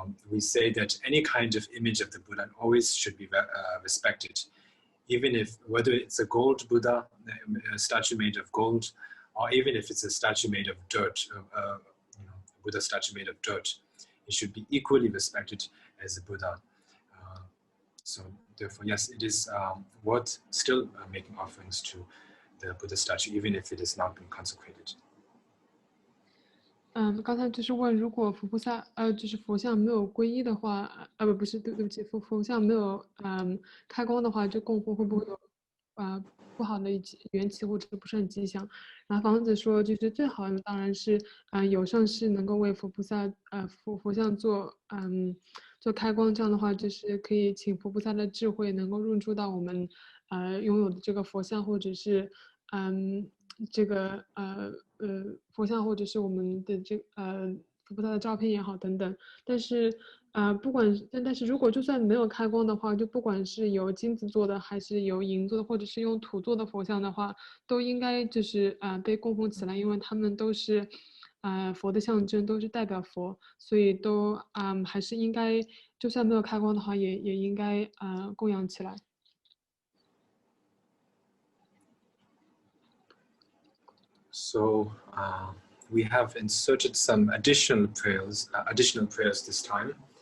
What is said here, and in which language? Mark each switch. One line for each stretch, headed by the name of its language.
English: We say that any kind of image of the Buddha always should be respected, even if whether it's a gold Buddha, a statue made of gold, or even if it's a statue made of dirt, Buddha statue made of dirt, it should be equally respected as a Buddha. So therefore, yes, it is worth still making offerings to the Buddha statue, even if it has not been consecrated.
Chinese: 刚才就是问，如果佛菩萨就是佛像没有皈依的话，不是，对不起，佛像没有开光的话，这供奉会不会有不好的缘起或者不是很吉祥？然后房子说，就是最好的当然是有上师能够为佛菩萨佛像做开光，这样的话就是可以请佛菩萨的智慧能够入住到我们拥有的这个佛像，或者是这个佛像，或者是我们的佛菩萨的照片也好等等。但是但是如果就算没有开光的话，就不管是由金子做的还是由银做的，或者是用土做的佛像的话，都应该就是被供奉起来，因为他们都是佛的象征，都是代表佛，所以都还是应该，就算没有开光的话，也应该供养起来。
English: So we have inserted some additional prayers this time.